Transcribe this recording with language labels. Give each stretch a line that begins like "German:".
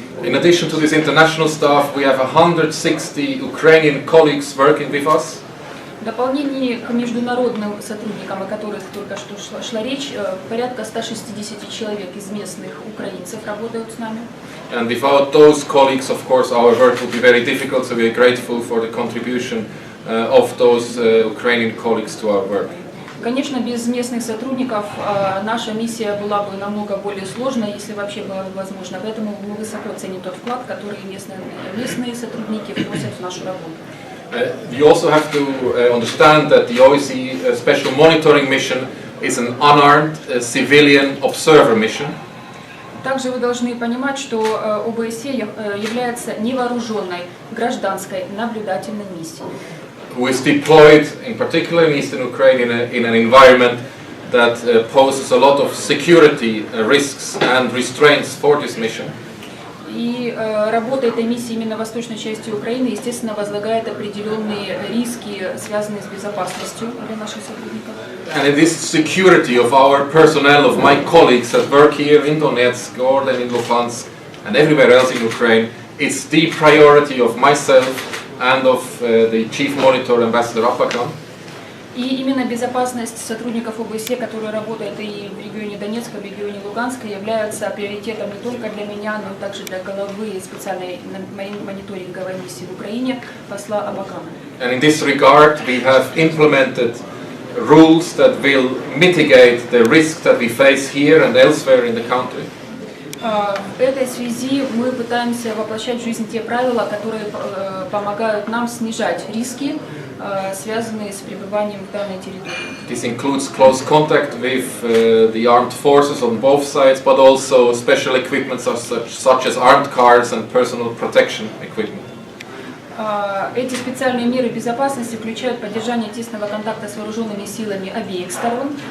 English: In addition to this international staff, we have 160 Ukrainian colleagues working with us.
Russian: В дополнение к международным сотрудникам, о которых только что шла речь, порядка 160 человек из местных украинцев работают с нами.
English: And without those colleagues, of course, our work would be very difficult, so we are grateful for the contribution of those Ukrainian colleagues to our work.
Russian: Конечно, без местных сотрудников наша миссия была бы намного более сложной, если вообще было бы возможно. Поэтому мы высоко ценим тот вклад, который местные сотрудники вносят в нашу работу.
English: You also have to understand that the OBSE Special Monitoring Mission is an unarmed civilian observer mission.
Russian: Также вы должны понимать, что ОБСЕ является невооруженной гражданской наблюдательной миссией.
English: Who is deployed, in particular in eastern Ukraine, in an environment that poses a lot of security risks and restraints for this mission.
Russian: И работа этой миссии именно в восточной части Украины, естественно, возлагает определенные риски, связанные с безопасностью для наших сотрудников.
English: And in this security of our personnel, of my colleagues that work here in Donetsk, or then in Luhansk, and everywhere else in Ukraine, it's the priority of myself and of the Chief Monitor, Ambassador Apakan.
Russian: И именно безопасность сотрудников ОБСЕ, которые работают и в регионе Донецка, в регионе Луганска, является приоритетом не только для меня, но и также для главы специальной мониторинговой миссии в Украине, посла Абакана.
English: And in this regard, we have implemented rules that will mitigate the risk that we face here and elsewhere in the country.
Russian: В этой связи мы пытаемся воплощать в жизнь те правила, которые помогают нам снижать риски, связанные с пребыванием в данной территории.
English: This includes close contact with the armed forces on both sides, but also special equipment such as armed cars and personal protection equipment.
Russian: Эти специальные меры безопасности включают поддержание тесного контакта с вооруженными силами обеих сторон.